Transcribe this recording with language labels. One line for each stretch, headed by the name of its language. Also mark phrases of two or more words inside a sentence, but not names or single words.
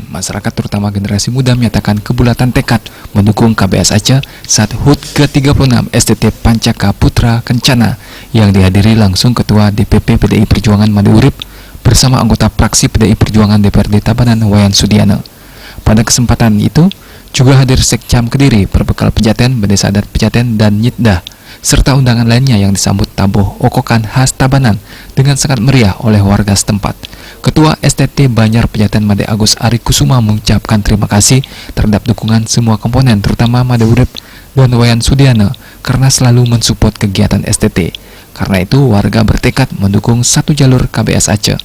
Indonesian: Masyarakat terutama generasi muda menyatakan kebulatan tekad mendukung KBS Aceh saat HUT ke-36 STT Pancaka Putra Kencana yang dihadiri langsung Ketua DPP PDI Perjuangan Made Urip bersama anggota fraksi PDI Perjuangan DPRD Tabanan Wayan Sudiana. Pada kesempatan itu juga hadir Sekcam Kediri, Perbekal Pejaten, Bedesa Adat Pejaten, dan Nyitdah, serta undangan lainnya yang disambut tabuh okokan khas Tabanan dengan sangat meriah oleh warga setempat. Ketua STT Banjar Pejatan Made Agus Ari Kusuma mengucapkan terima kasih terhadap dukungan semua komponen terutama Made Urip dan Wayan Sudiana karena selalu mensupport kegiatan STT. Karena itu warga bertekad mendukung satu jalur KBS Aceh.